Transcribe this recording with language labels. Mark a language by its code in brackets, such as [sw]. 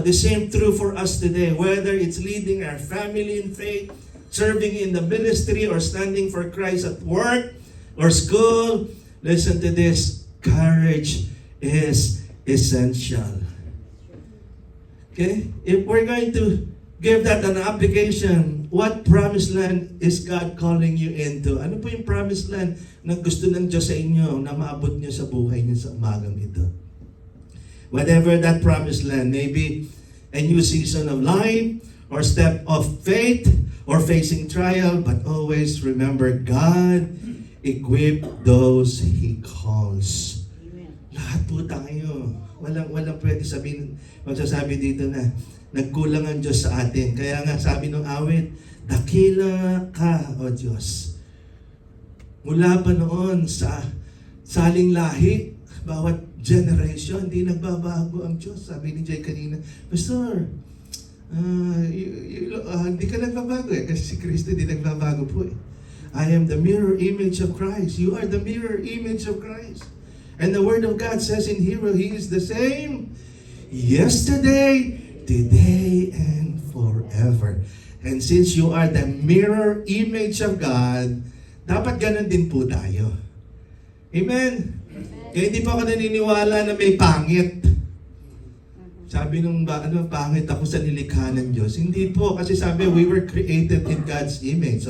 [en] The same true for us today. Whether it's leading our family in faith, serving in the ministry, or standing for Christ at work or school, listen to this. Courage is essential. Okay? If we're going to give that an application, what promised land is God calling you into? [tl] Ano po yung promised land na gusto ng Diyos sa inyo na maabot niyo sa buhay niyo sa umagang ito? [en] Whatever that promised land, maybe a new season of life, or step of faith, or facing trial, but always remember God equip those He calls. [tl] Amen. Lahat po tayo. Walang pwede magsasabi dito na nagkulang ang Diyos sa atin. Kaya nga sabi ng awit, dakila ka, O Diyos. Mula pa noon sa saling lahi, bawat generation, hindi nagbabago ang Diyos. Sabi ni Jay kanina, Pastor, hindi ka nagbabago eh, kasi si Kristo hindi nagbabago po eh. [en] I am the mirror image of Christ. You are the mirror image of Christ. And the Word of God says in Hebrew, He is the same yesterday, today, and forever. And since you are the mirror image of God, [tl] dapat ganun din po tayo. [en] Amen? [tl] Kaya hindi pa ako naniniwala na may pangit. Sabi nung pangit ako sa nilikha ng Diyos. Hindi po, kasi sabi, [en] we were created in God's image.